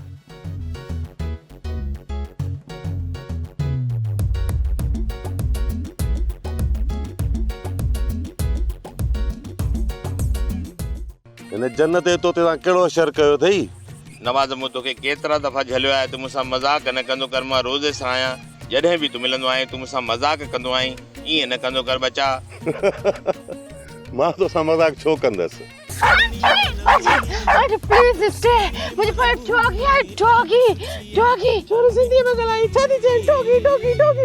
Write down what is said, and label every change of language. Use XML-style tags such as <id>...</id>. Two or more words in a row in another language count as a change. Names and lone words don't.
<sd>हिन जन्नत ते तोते सां कहिड़ो शर कयो अथई? नवाज़ मूं तोखे केतिरा दफ़ा झलियो आहे, तूं मूंसां मज़ाक न कंदो कर। मां रोज़े सां आहियां, जॾहिं बि तूं मिलंदो आहीं तूं मूंसां मज़ाक कंदो आहीं। ईअं न कंदो कर बचा। मां तो सा मजाक छो कंदसि। अरे</sd> <en>please stay,</en> <ur>مجھے پر ڈاگی ہے,</ur> <sd>डॉगी डॉगी छोरो सिंधी में गलाई छा थी चें डॉगी डॉगी डॉगी।</sd>